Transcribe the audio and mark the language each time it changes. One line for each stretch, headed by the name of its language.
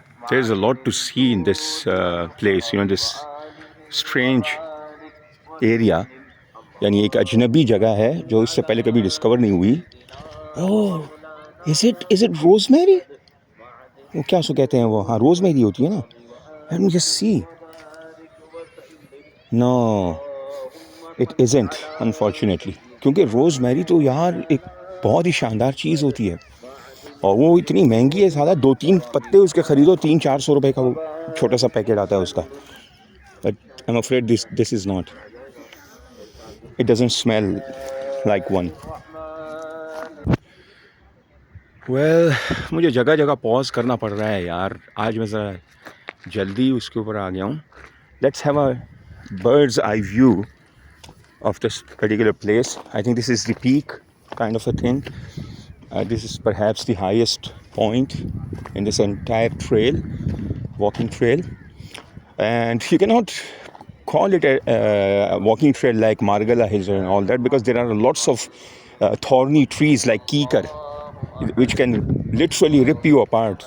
English: There's a lot to see in this place, you know, this strange area.
Urdu: یعنی ایک اجنبی جگہ ہے جو اس سے پہلے کبھی ڈسکور نہیں ہوئی.
English: Oh, is it rosemary?
Urdu: وہ کیا اس کو کہتے ہیں وہ؟ ہاں روز میری ہوتی ہے نا.
English: Let me just see. No, it isn't, unfortunately.
Urdu: کیونکہ روز میری تو یار ایک بہت ہی شاندار چیز ہوتی ہے اور وہ اتنی مہنگی ہے. سادہ 2-3 پتے اس کے خریدو 300-400 روپے کا وہ چھوٹا سا پیکٹ آتا ہے اس کا.
English: But I'm afraid this is not. It doesn't smell like one.
Urdu: Well, مجھے جگہ جگہ پاز کرنا پڑ رہا ہے یار. آج میں ذرا جلدی اس کے اوپر آ گیا ہوں.
English: Let's have a bird's eye view of this particular place. I think this is the peak kind of a thing. This is perhaps the highest point in this entire trail, walking trail. And you cannot call it a walking trail like Margala Hills and all that, because there are lots of thorny trees like keekar, which can literally rip you apart.